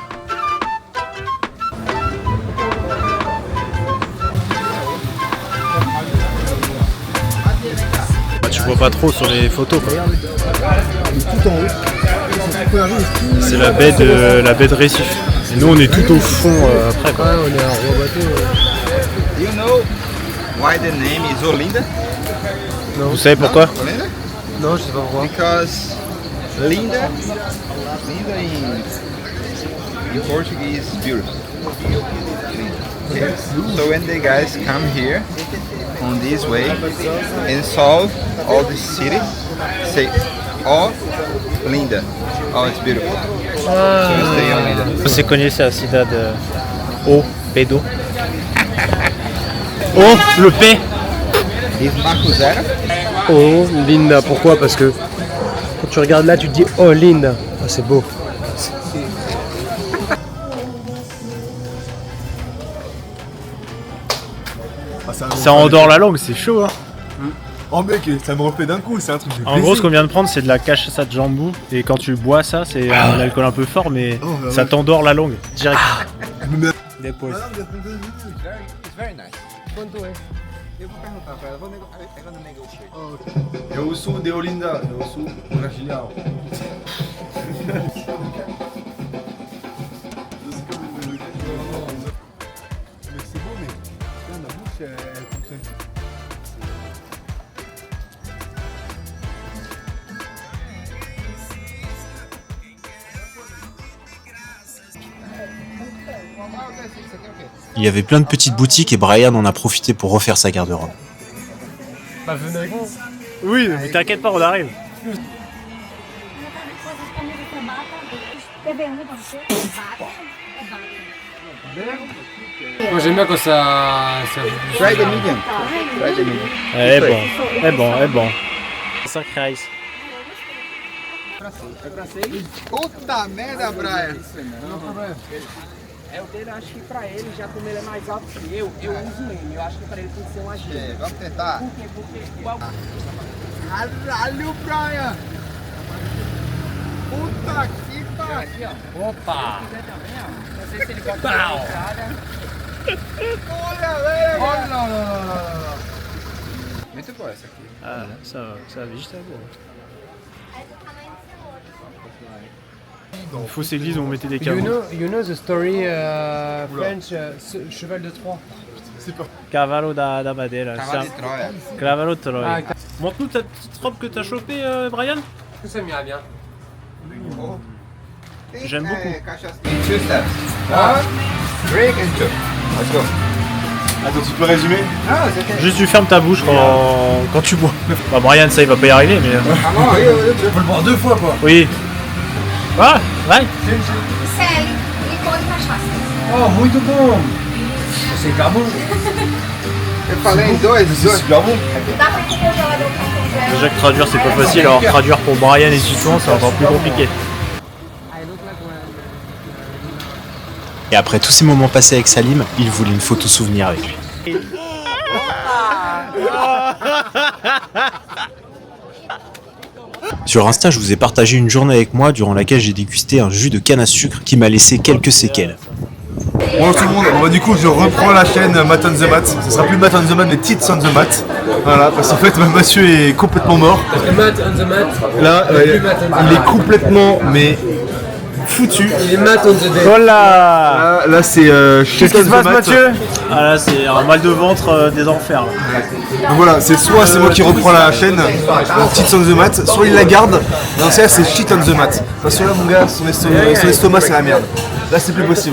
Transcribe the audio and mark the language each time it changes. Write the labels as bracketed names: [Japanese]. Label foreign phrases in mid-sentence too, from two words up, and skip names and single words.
[French] Tu vois pas trop sur les photos quoi. C'est la baie de Recife. Et nous on est tout au fond après quoi. [English] Do you know why the name is Olinda? [French] Vous savez pourquoi? Olinda? Non, je sais pas pourquoi. [English] Because Linda in Portuguese is beautiful. Okay. So when the guys come here on this way and solve all the city, say, oh, Linda, oh, it's beautiful. So we stay on Linda. [Portuguese] Você conhece a cidade O Pedo? [French] Oh, le P. [English] Is Marco Zero? Oh, Linda, [French] pourquoi? Parce que quand tu regardes là, tu te dis oh Linda. Ah, c'est beau. Ça endort la langue, c'est chaud hein. Oh mec, ça me refait d'un coup, c'est un truc de En gros, ce qu'on vient de prendre, c'est de la cachaça de jambou. Et quand tu bois ça, c'est un alcool un peu fort, mais ça t'endort la langue direct. [Portuguese] Depois. [English] It's very nice. [Portuguese] Quanto é? Eu vou perguntar pra ela, ela não negocia. Eu sou de Olinda, eu sou brasileiro. [French] Mais c'est beau, mais putain, la bouche, elle fonctionne. Il y avait plein de petites boutiques et Brian en a profité pour refaire sa garde-robe. Bah, venez avec moi. Oui, mais t'inquiète pas, on arrive. Moi, j'aime bien quand ça. [English] Try the medium. Try the medium. [Portuguese] É bom. 5 reais. Puta merda, Brian. É o dele, acho que pra ele, já como ele é mais alto que eu uso ele. Eu acho que pra ele tem que ser um agente. É, vamos tentar. Por quê? Porque igual. Caralho, Brian. Puta que pariu. Aqui, ó. Opa! Se quiser também, ó. Não sei se ele pode fazer a entrada. Olha, velho. Olha, não. Muito boa essa aqui. [French] Ah, ça viste, c'est beau. Dans fausse église où on mettait des caveaux. [English] You know the story French [French] cheval de Troie. [Portuguese] Cavalo da Madeira. Cavalo de Troia. Cavalo de Troia. Ah, [French] Montre-nous ta petite robe que t'as chopée, Brian. ça m'irait bien. J'aime beaucoup. Cachaça. [English] In 2 steps. 1, break and 2. Let's go. [French] Attends, tu peux résumer? Ah, c'est ok. Juste tu fermes ta bouche quand tu bois. Bah Brian, ça il va pas y arriver, mais... Ah non, Tu peux le boire 2 fois quoi. Oui. [Portuguese] Ah, vai. Sério, licor e cachaça. Oh, muito bom! [French] C'est hyper bon! [Portuguese] Eu falei em dois. [French] Super bon! Déjà que traduire c'est pas facile, alors traduire pour Brian et Titouan c'est encore plus compliqué. Et après tous ces moments passés avec Salim, il voulait une photo souvenir avec lui. Sur Insta, je vous ai partagé une journée avec moi durant laquelle j'ai dégusté un jus de canne à sucre qui m'a laissé quelques séquelles. Bonjour tout le monde, du coup je reprends la chaîne Matt on the Mat. Ce sera plus Matt on the Mat mais Tits on the Mat. Voilà, parce qu'en fait monsieur est complètement mort. Matt on the mat. Là, il est complètement mais foutu. Il est Matt on the dead. Voilà. Là c'est Qu'est-ce qui se passe Mathieu? Ah là c'est un mal de ventre des enfers. Là. Donc voilà, c'est soit c'est moi qui reprends la chaîne, Tits on the Mat, soit il la garde, et dans ce cas c'est Shit on the Mat. Parce que là mon gars, son estomac c'est la merde. Là c'est plus possible.